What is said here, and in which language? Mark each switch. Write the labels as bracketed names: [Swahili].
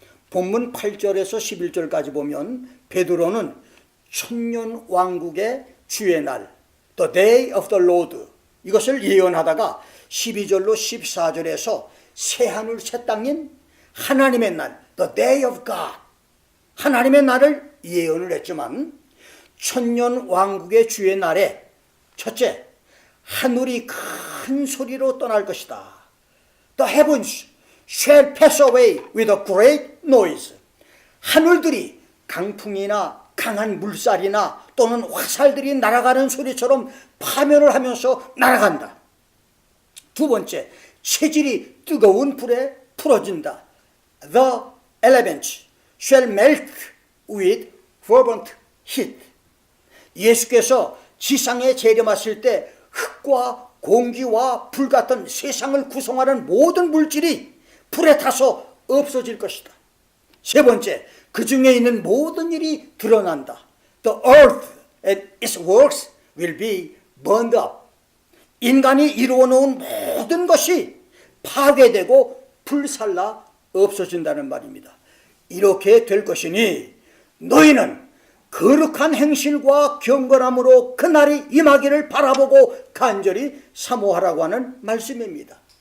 [Korean] 본문 8절에서 11절까지 보면 베드로는 천년왕국의 주의 날, [English] The Day of the Lord, [Korean] 이것을 예언하다가 12절로 14절에서 새하늘 새 땅인 하나님의 날, [English] The Day of God, [Korean] 하나님의 날을 예언을 했지만 천년왕국의 주의 날에 첫째, 하늘이 큰 소리로 떠날 것이다. [English] The heavens shall pass away with a great noise. [Korean] 하늘들이 강풍이나 강한 물살이나 또는 화살들이 날아가는 소리처럼 파멸을 하면서 날아간다. 두 번째, 체질이 뜨거운 불에 풀어진다. [English] The elements shall melt with fervent heat. [Korean] 예수께서 지상에 재림하실 때 흙과 공기와 불 같은 세상을 구성하는 모든 물질이 불에 타서 없어질 것이다. 세 번째, 그 중에 있는 모든 일이 드러난다. [English] The earth and its works will be burned up. [Korean] 인간이 이루어 놓은 모든 것이 파괴되고 불살라 없어진다는 말입니다. 이렇게 될 것이니 너희는 거룩한 행실과 경건함으로 그날이 임하기를 바라보고 간절히 사모하라고 하는 말씀입니다.